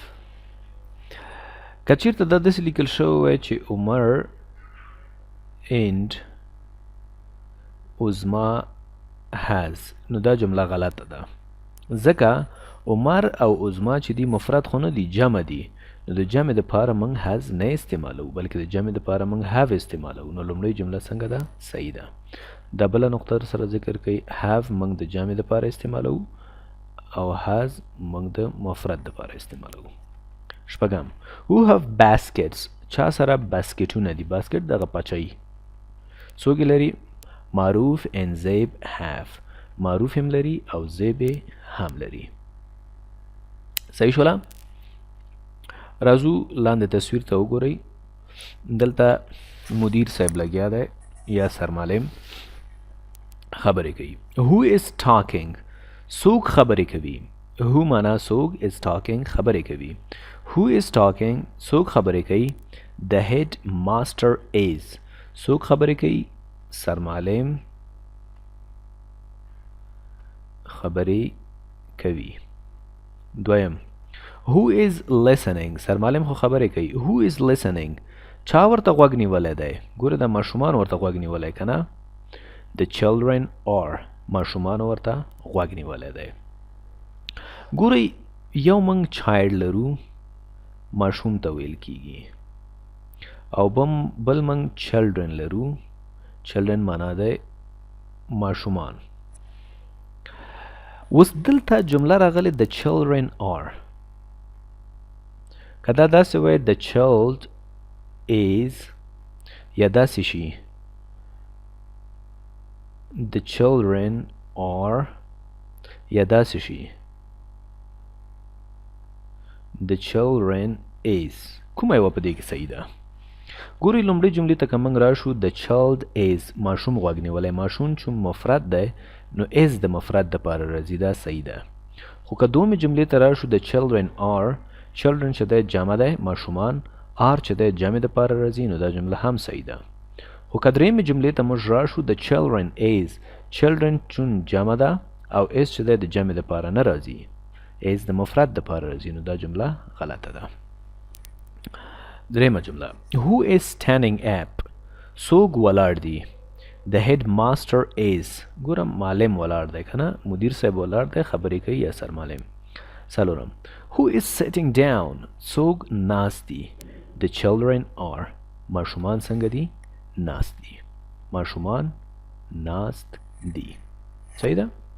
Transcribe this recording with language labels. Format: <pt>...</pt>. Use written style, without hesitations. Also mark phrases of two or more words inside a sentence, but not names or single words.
<ps>که چېرته دا داسې لیکل شوی وای چې عمر and عظما has نو دا جمله غلطه ده، ځکه عمر او عظما چې دي مفرد خو نه دي، جمع دي، نو د جمع دپاره موږ has نه استعمالو بلکې د جمع دپاره موږ have استعمالو. نو لومړۍ جمله څنګه ده؟ صحیح ده. دا بله نقطه سره ذکر کوي have موږ د جمع دپاره استعمالو او has موږ د مفرد دپاره استعمالو. شپږم</ps> <en>who have baskets؟</en> <ps>چا سره باسکټونه دي. باسکټ دغه پچۍ. څوک لري؟ معروف and زیب have. معروف هم لري او زیب هم لري. صحیح شوله؟ راځو لاندې تصویر ته وګورئ. دلته مدیر صاحب لګیا دی یا سرمعلم خبرې کوي.</ps> <en>who is talking؟</en> <ps>څوک خبرې کوي. who معنا څوک،</ps> <en>is talking</en> <ps>خبرې کوي.</ps> <en>who is talking؟</en> <ps>څوک خبرې کوي.</ps> <en>the head master is.</en> <ps>څوک خبرې کوي. سرمعلم خبرې کوي. دویم</ps> <en>who is listening؟</en> <ps>سرمعلم خو خبرې کوي.</ps> <en>who is listening؟</en> <ps>چا ورته غوږ نیولی دی؟ ګوره د ماشومان ورته غوږ نیولی که نه؟</ps> <en>The children are</en> <ps>ماشومان ورته غوږ نیولی دی. ګورئ یو موږ چایلډ لرو ماشوم ته ویل کیږي او بل موږ چلډرن لرو. چلډرن معنا دی ماشومان. اوس دلته جمله راغلې</ps> <en>the children are.</en> <ps>که دا داسې وای</ps> <en>the child is</en> <ps>یا داسې شي</ps> <en>the children are</en> <ps>یا داسې شي</ps> <en>the children is.</en> <ps>کومه یوه په دې کې صحیح ده؟ ګورئ لومړۍ جملې ته که موږ راشو</ps> <en>the child is</en> <ps>ماشوم غوږ نیولی. ماشوم چې مفرد دی نو is د مفرد دپاره راځي، دا صحیح ده. خو که دومې جملې ته راشو</ps> <en>the children are children</en> <ps>چې دی جمع دی ماشومان، are چې دی جمع دپاره راځي نو دا جمله هم صحیح ده. خو که درېیمې جملې ته موږ راشو</ps> <en>the children is children</en> <ps>چون جمع ده او is چې دی د جمع دپاره نه راځي، is د مفرد دپاره راځي نو دا جمله غلطه ده. درېیمه جمله</ps> <en>who is standing up</en> <ps>څوک ولاړ دی؟</ps> <en>the head master is</en> <ps>ګوره معلم ولاړ دی که نه؟ مدیر صاحب ولاړ دی خبرې کوي یا سرمعلم. څلورم</ps> <en>who is sitting down</en> <ps>څوک ناست دی؟</ps> <en>the children are</en> <ps>ماشومان څنګه دي؟ ناست دي. ماشومان ناست دي. صحیح ده؟</ps>